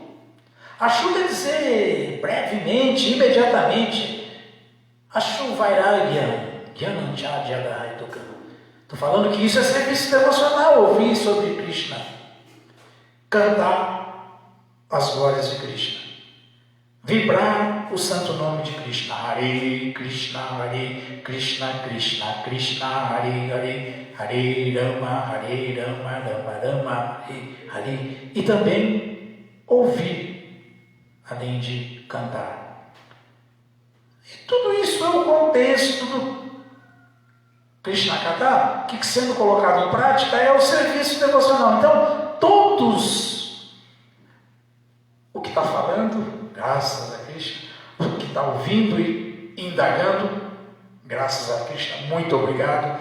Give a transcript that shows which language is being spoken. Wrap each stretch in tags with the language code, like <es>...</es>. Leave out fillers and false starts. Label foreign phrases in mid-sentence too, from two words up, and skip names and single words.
<pt>Ashu quer dizer brevemente, imediatamente.</pt> <sa>Ashu Vairagya Gyananchadhyadaitukam.</sa> <pt>Estou falando que isso é serviço devocional, ouvir sobre Krishna, cantar as glórias de Krishna, vibrar o santo nome de Krishna,</pt> <sa>Hare Krishna, Hare Krishna, Krishna Krishna, Hare Hare, Hare Rama, Rama Rama, Hare Hare.</sa> <pt>E também ouvir, além de cantar. E tudo isso é o contexto do Krishna Katha, que sendo colocado em prática é o serviço devocional. Então, todos o que está falando, graças a Krishna, o que está ouvindo e indagando, graças a Krishna, muito obrigado.</pt>